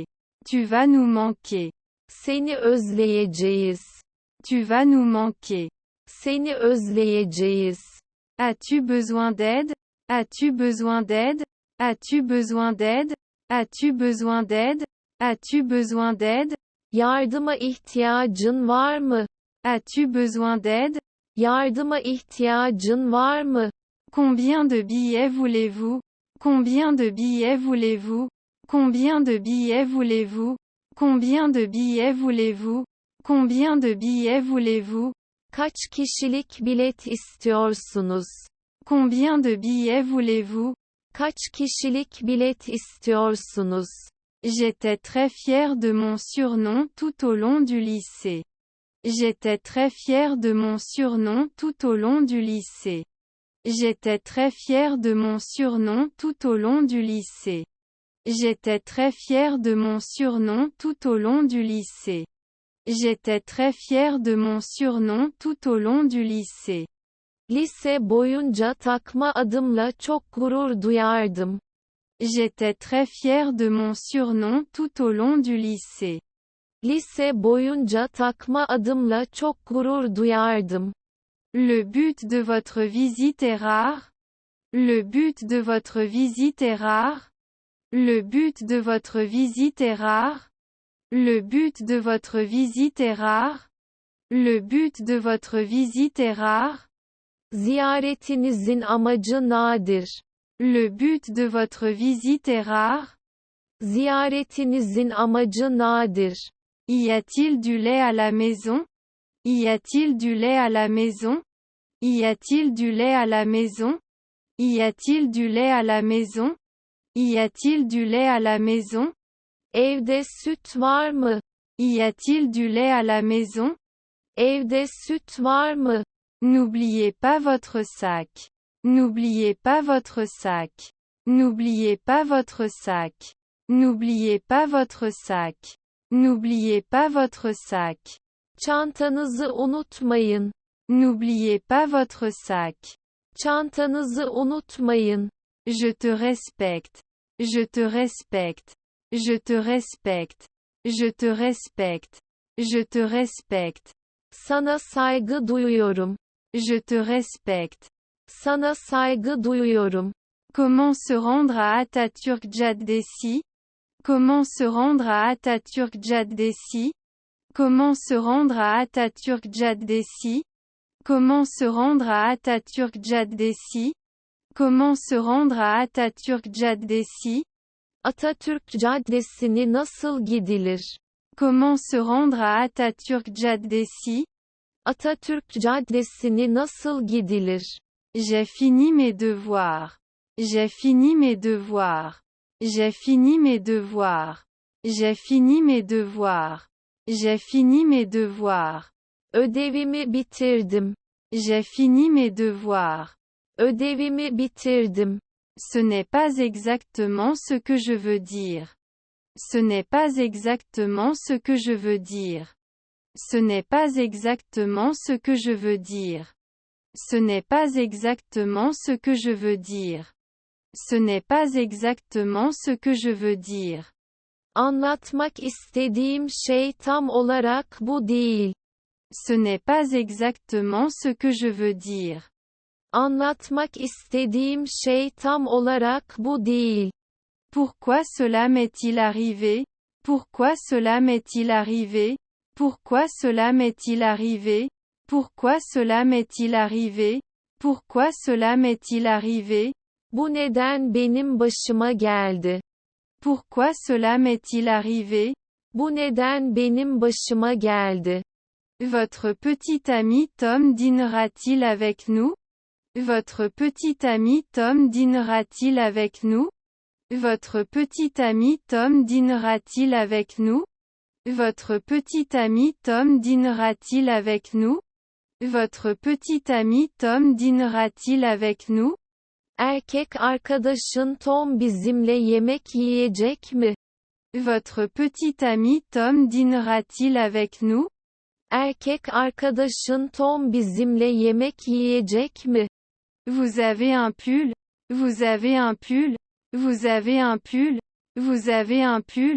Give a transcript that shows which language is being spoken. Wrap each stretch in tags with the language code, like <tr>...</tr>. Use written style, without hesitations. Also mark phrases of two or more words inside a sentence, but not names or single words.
<fr>Tu vas nous manquer.</fr> <tr>Seni özleyeceğiz.</tr> <fr>Tu vas nous manquer.</fr> <tr>Seni özleyeceğiz.</tr> <fr>As-tu besoin d'aide? As-tu besoin d'aide? As-tu besoin d'aide? As-tu besoin d'aide? As-tu besoin d'aide?</fr> <tr>Yardıma ihtiyacın var mı?</tr> <fr>As-tu besoin d'aide?</fr> <tr>Yardıma ihtiyacın var mı?</tr> <fr>Combien de billets voulez-vous? Combien de billets voulez-vous? Combien de billets voulez-vous? Combien de billets voulez-vous? Combien de billets voulez-vous?</fr> <tr>Kaç kişilik bilet istiyorsunuz?</tr> <fr>Combien de billets voulez-vous?</fr> <tr>Kaç kişilik bilet istiyorsunuz?</tr> <fr>J'étais très fier de mon surnom tout au long du lycée. J'étais très fier de mon surnom tout au long du lycée. J'étais très fier de mon surnom tout au long du lycée. J'étais très fier de mon surnom tout au long du lycée. J'étais très fier de mon surnom tout au long du lycée.</fr> <tr>Lise boyunca takma adımla çok gurur duyardım.</tr> <fr>J'étais très fier de mon surnom tout au long du lycée.</fr> <tr>Lise boyunca takma adımla çok gurur duyardım.</tr> <fr>Le but de votre visite est rare? Le but de votre visite est rare? Le but de votre visite est rare? Le but de votre visite est rare? Le but de votre visite est rare?</fr> <tr>Ziyaretinizin amacı nadir.</tr> <fr>Le but de votre visite est rare?</fr> <tr>Ziyaretinizin amacı nadir.</tr> <fr>Y a-t-il du lait à la maison? Y a-t-il du lait à la maison? Y a-t-il du lait à la maison? Y a-t-il du lait à la maison? Y a-t-il du lait à la maison?</fr> <tr>Evde süt var mı?</tr> <fr>Y a-t-il du lait à la maison?</fr> <tr>Evde süt var mı?</tr> <fr>N'oubliez pas votre sac. N'oubliez pas votre sac. N'oubliez pas votre sac. N'oubliez pas votre sac. N'oubliez pas votre sac.</fr> <tr>Çantanızı unutmayın.</tr> <fr>N'oubliez pas votre sac.</fr> <tr>Çantanızı unutmayın.</tr> <fr>Je te respecte. Je te respecte. Je te respecte. Je te respecte. Je te respecte.</fr> <tr>Sana saygı duyuyorum.</tr> <fr>Je te respecte.</fr> <tr>Sana saygı duyuyorum.</tr> <fr>Comment se rendre à Atatürk Caddesi? Comment se rendre à Atatürk Caddesi? Comment se rendre à Atatürk Caddesi? Comment se rendre à Atatürk Caddesi? Comment se rendre à Atatürk Caddesi?</fr> <tr>Atatürk Caddesi'ni nasıl gidilir?</tr> <fr>Comment se rendre à Atatürk Caddesi?</fr> <tr>Atatürk Caddesi'ni nasıl gidilir?</tr> <fr>J'ai fini mes devoirs. J'ai fini mes devoirs. J'ai fini mes devoirs. J'ai fini mes devoirs. J'ai fini mes devoirs.</fr> <tr>Ödevimi bitirdim.</tr> <fr>J'ai fini mes devoirs.</fr> <tr>Ödevimi bitirdim.</tr> <fr>Ce n'est pas exactement ce que je veux dire. Ce n'est pas exactement ce que je veux dire. Ce n'est pas exactement ce que je veux dire. Ce n'est pas exactement ce que je veux dire. Ce n'est pas exactement ce que je veux dire.</fr> <tr>Anlatmak istediğim şey tam olarak bu değil.</tr> <fr>Ce n'est pas exactement ce que je veux dire.</fr> <tr>Anlatmak istediğim şey tam olarak bu değil.</tr> <fr>Pourquoi cela m'est-il arrivé? Pourquoi cela m'est-il arrivé? Pourquoi cela m'est-il arrivé? Pourquoi cela m'est-il arrivé? Pourquoi cela m'est-il arrivé?</fr> <tr>Bu neden benim başıma geldi?</tr> <fr>Pourquoi cela m'est-il arrivé?</fr> <tr>Bu neden benim başıma geldi?</tr> <fr>Votre petit ami Tom dînera-t-il avec nous? Votre petit ami Tom dînera-t-il avec nous? Votre petit ami Tom dînera-t-il avec nous? Votre petit ami Tom dînera-t-il avec nous? Votre petit ami Tom dînera-t-il avec nous?</fr> <tr>Erkek arkadaşın Tom bizimle yemek yiyecek mi?</tr> <fr>Votre petit ami Tom dînera-t-il avec nous?</fr> <tr>Erkek arkadaşın Tom bizimle yemek yiyecek mi?</tr> <fr>Vous avez un pull? Vous avez un pull? Vous avez un pull? Vous avez un pull?</fr>